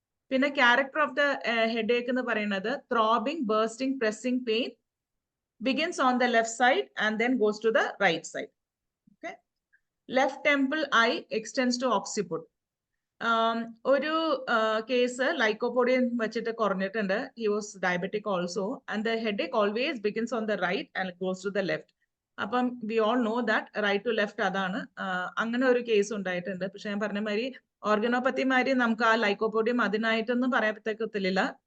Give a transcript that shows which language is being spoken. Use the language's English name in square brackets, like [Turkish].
[English] പിന്നെ character of the headache [Malayalam] എന്ന് പറയുന്നത് [English] Throbbing, bursting, pressing pain begins on the left side and then goes to the right side. Okay. Left temple eye extends to occiput. [Malayalam] ഒരു case lycopodium വെച്ചിട്ട് കുറഞ്ഞിട്ടുണ്ട്. [English] He was diabetic also and the headache always begins on the right and goes to the left. [Malayalam] അപ്പം [English] we all know that right to left [Malayalam] അതാണ്. അങ്ങനെ ഒരു case ഉണ്ടായിട്ടുണ്ട്. പക്ഷെ ഞാൻ പറഞ്ഞ മാതിരി ഓർഗനോപ്പത്തിമാരി നമുക്ക് ആ ലൈക്കോപോഡിയം അതിനായിട്ടൊന്നും പറയാൻ പറ്റത്തില്ല.